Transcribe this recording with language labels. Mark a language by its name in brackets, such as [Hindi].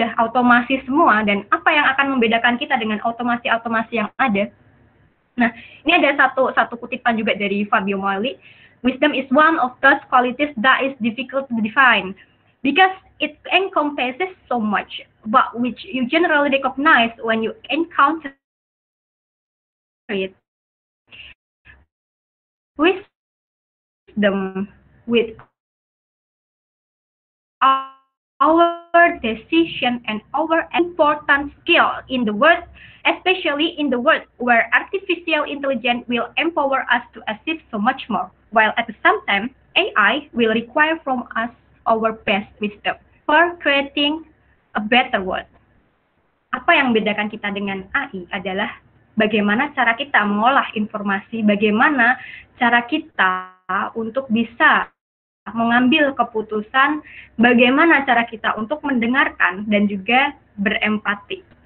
[Indonesian] Jadi udah otomasi semua, dan apa yang akan membedakan kita dengan otomasi-otomasi yang ada? Nah, ini ada satu kutipan juga dari Fabio Mali. [English] Wisdom is one of those qualities that is difficult to define because it encompasses so much, but which you generally recognize when you encounter it. Wisdom with our decision and our important skill in the world, especially in the world where artificial intelligence will empower us to achieve so much more, while at the same time AI will require from us our best wisdom for creating a better world. [Indonesian] Apa yang membedakan kita dengan AI adalah bagaimana cara kita mengolah informasi, bagaimana cara kita untuk bisa mengambil keputusan, bagaimana cara kita untuk mendengarkan dan juga berempati.